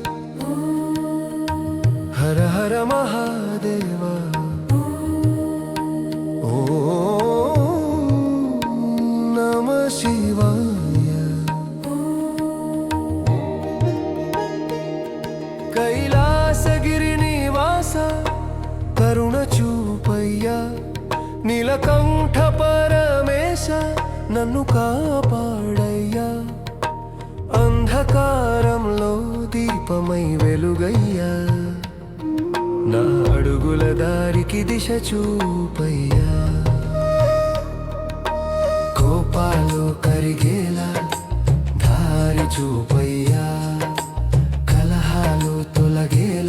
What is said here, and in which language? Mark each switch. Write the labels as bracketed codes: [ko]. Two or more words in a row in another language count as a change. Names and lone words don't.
[sa] हर हर महादेव ॐ नमः शिवाय [te] కైలాసగిరి నివాస కరుణ చూపయ్యా నీలకంఠ పరమేశ నన్ను కాపాడయ్యా అంధకారంలో దీపమై వెలుగయ్యా నా అడుగుల దారికి దిశ చూపయ్యా కోపాలు కరిగేలా దారి చూపయ్యా కలహాలు తొలగేలా